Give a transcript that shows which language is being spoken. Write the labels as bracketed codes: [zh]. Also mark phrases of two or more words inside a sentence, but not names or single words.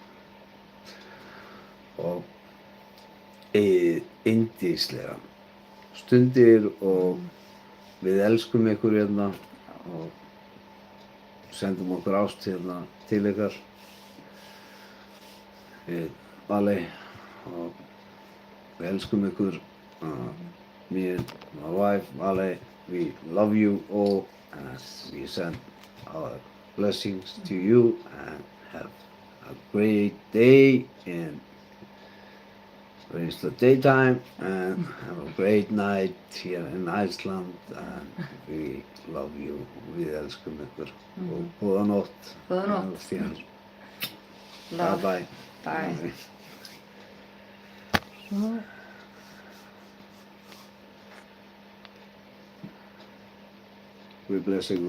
[is] Og yndislega stundir og við elskum ykkur hérna og sendum okkur ást hérna til ykkar við Valey og við elskum ykkur [en] me and my wife Valey, we love you all and we send our blessings to you and have a great day and it's the daytime and have a great night here in Iceland and we love you, [is] við elskum ykkur og góða nótt. Góða nótt. [en] Bye bye. Bye. Svo. [is] Guð blessi ykkur.